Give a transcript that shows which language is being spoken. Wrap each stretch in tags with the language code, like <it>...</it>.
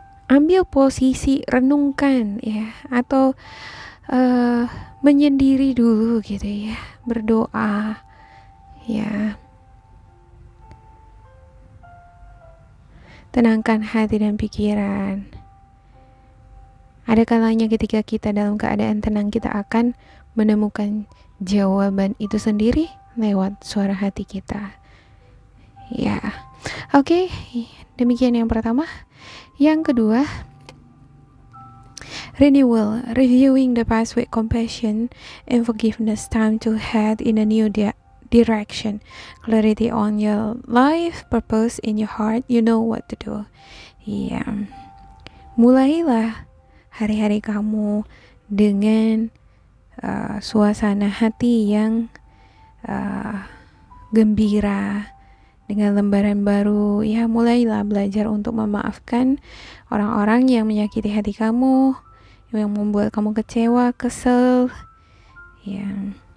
<id>ambil posisi, renungkan ya, atau menyendiri dulu gitu ya, berdoa ya, tenangkan hati dan pikiran. Ada kalanya ketika kita dalam keadaan tenang, kita akan menemukan jawaban itu sendiri lewat suara hati kita ya. Oke, demikian yang pertama. Yang kedua,</id> <en>renewal, reviewing the past with compassion and forgiveness, time to head in a new direction, clarity on your life, purpose in your heart, you know what to do.</en> <id>Iya, mulailah hari-hari kamu dengan suasana hati yang gembira, dengan lembaran baru ya. Mulailah belajar untuk memaafkan orang-orang yang menyakiti hati kamu, yang membuat kamu kecewa, kesel ya.</id>